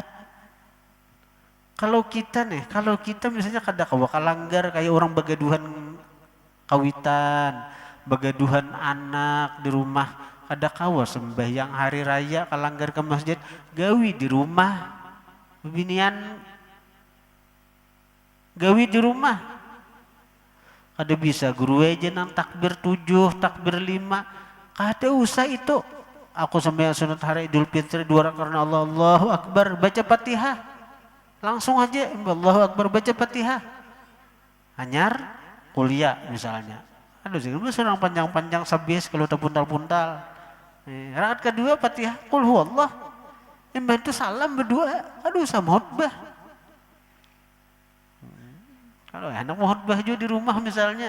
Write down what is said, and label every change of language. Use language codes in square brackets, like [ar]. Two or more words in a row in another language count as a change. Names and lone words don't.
[bjn] Kalau kita misalnya kada bakal langgar kayak orang begaduhan kawitan, begaduhan anak di rumah, kada kawa sembahyang hari raya kalanggar ke masjid, gawi di rumah. Bebinian gawi di rumah. Kada bisa guru aja nang takbir 7, takbir 5. Kada usah itu. Aku sembahyang sunat hari Idul Fitri 2 rakaat karena Allah, [ar] الله أكبر, [bjn] baca Fatihah. Langsung aja [ar] الله أكبر [bjn] baca Fatihah. Hanyar kuliah misalnya. Aduh sih surang panjang-panjang sabis kalau terpuntal-puntal. Rakaat kedua Fatihah [ar] قل هو الله. [bjn] Yang itu salam berdua. Aduh sama khutbah. Kalau anak mau khutbah juga di rumah misalnya.